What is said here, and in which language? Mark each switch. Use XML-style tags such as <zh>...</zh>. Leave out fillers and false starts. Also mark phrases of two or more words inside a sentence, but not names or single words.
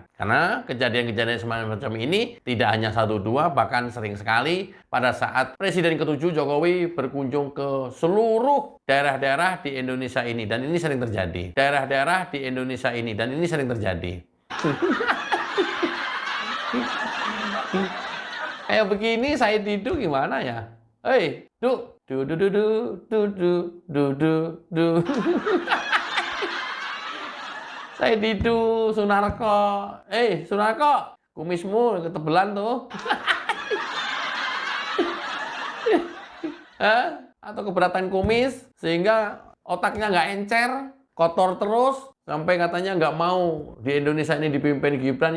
<id>Karena kejadian-kejadian semacam ini tidak hanya 1-2, bahkan sering sekali pada saat Presiden ke-7 Jokowi berkunjung ke seluruh daerah-daerah di Indonesia ini. Dan ini sering terjadi. Daerah-daerah di Indonesia ini. Dan ini sering terjadi. Kayak begini saya tidur gimana ya? Hei, du du du du du du du du du. Saya tidur Sunarko. Sunarko, kumismu ketebelan tuh. Atau keberatan kumis sehingga otaknya nggak encer, kotor terus sampai katanya nggak mau di Indonesia ini dipimpin Gibran.</id>